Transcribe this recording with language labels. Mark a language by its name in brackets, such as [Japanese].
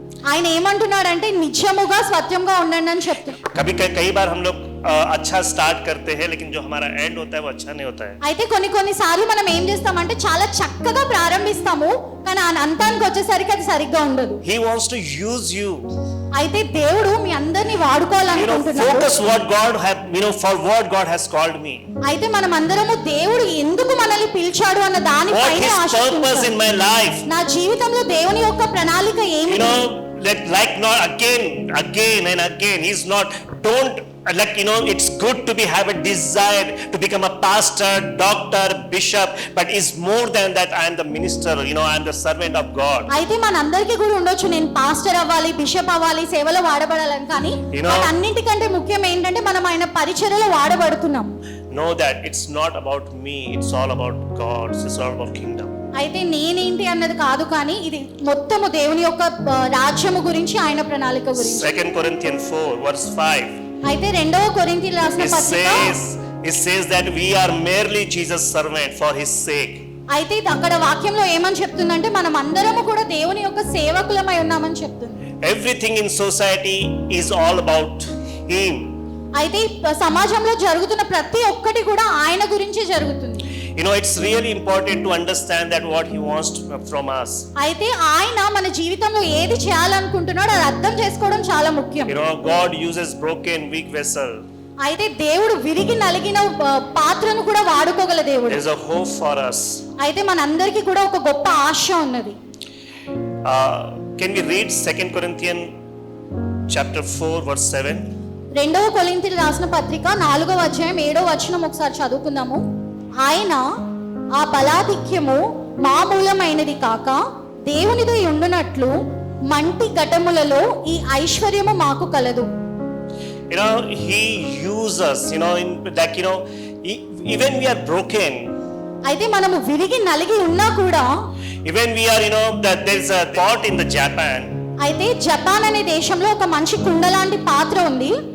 [Telugu] ఆయన ఏమంటున్నాడంటే నిజముగా సత్యంగా ఉండండి అని చెప్తున్నాడు. [Hindi] कई बार हम लोग अच्छा स्टार्ट करते हैं लेकिन जो हमारा एंड होता है वो अच्छा नहीं होता है. [Telugu] అయితే కొన్నిసార్లు మనం ఏం చేస్తామంటే చాలా చక్కగా ప్రారంభిస్తాము కానీ ఆ అంతానికి వచ్చేసరికి అది సరిగ్గా ఉండదు. [English] He wants to use you. [Telugu] అయితే దేవుడు మీ అందరినీ వాడుకోవాలనుకుంటున్నాడు. [English] Focus what God have, for what God has called me. [Telugu] అయితే మనం అందరము దేవుడు ఎందుకు మనల్ని పిలిచాడు అన్న దానిపైన [English] What is purpose in my life? [Telugu] నా జీవితంలో దేవుని యొక్క ప్రణాళిక ఏమిటి? [English] Like not again and again. He's not. Don't it's good to have a desire to become a pastor, doctor, bishop, but it's more than that. I am the minister. I am the servant of God. [Telugu] అయితే మనందరికీ కూడా ఉండొచ్చు నేను pastor అవ్వాలి, bishop అవ్వాలి, సేవలో వాడబడాలని. కానీ అన్నింటికంటే ముఖ్యం ఏంటంటే మనం ఆయన పరిచర్యలో వాడబడుతున్నాం. [English] Know that it's not about me. It's all about God. It's all about kingdom. [Telugu] అయితే నేనేంటి అన్నది కాదు కానీ ఇది మొత్తము దేవుని యొక్క రాజ్యము గురించి ఆయన ప్రణాళిక గురించి. [English] 2 Corinthians 4:5. [Telugu] అయితే 2వ కొరింథీయులకు రాసిన పత్రిక [English] it says that we are merely Jesus' servant for his sake. [Telugu] అయితే అక్కడ వాక్యంలో ఏమని చెప్తుందంటే మనం అందరము కూడా దేవుని యొక్క సేవకులమై ఉన్నామని చెప్తుంది. [English] Everything in society is all about him. [Telugu] అయితే సమాజంలో జరుగుతున్న ప్రతి ఒక్కటి కూడా ఆయన గురించి జరుగుతుంది. [English] It's really important to understand that what he wants from us. [Telugu] అయితే ఆయన మన జీవితంలో ఏది చేయాలనుకుంటున్నాడో అది అర్థం చేసుకోవడం చాలా ముఖ్యం. [English] God uses broken weak vessel. [Telugu] అయితే దేవుడు విరిగి నలిగిన పాత్రను కూడా వాడుకోగల దేవుడు. [English] There is a hope for us. [Telugu] అయితే మనందరికీ కూడా ఒక గొప్ప ఆశ ఉన్నది. [English] Can we read 2 Corinthians chapter 4 verse 7. [Telugu] రెండవ కొరింథీయులకు రాసిన పత్రిక 4వ అధ్యాయం 7వ వచనం ఒకసారి చదువుకుందాము. ఆయన ఆ బలాధిక్యము మామూలమైనది కాక దేవునిదై ఉండునట్లు మంటి ఘటములలో ఈ ఐశ్వర్యము మాకు కలదు. [English] You know, he uses us, you know, in like, you know, even we are broken, [Telugu] అయితే మనము విరిగి నలిగి ఉన్నా కూడా, [English] even we are, you know, that there is a pot in the Japan. [Telugu] అయితే జపాన్ అనే దేశంలో ఒక మంచి కుండ లాంటి పాత్ర ఉంది.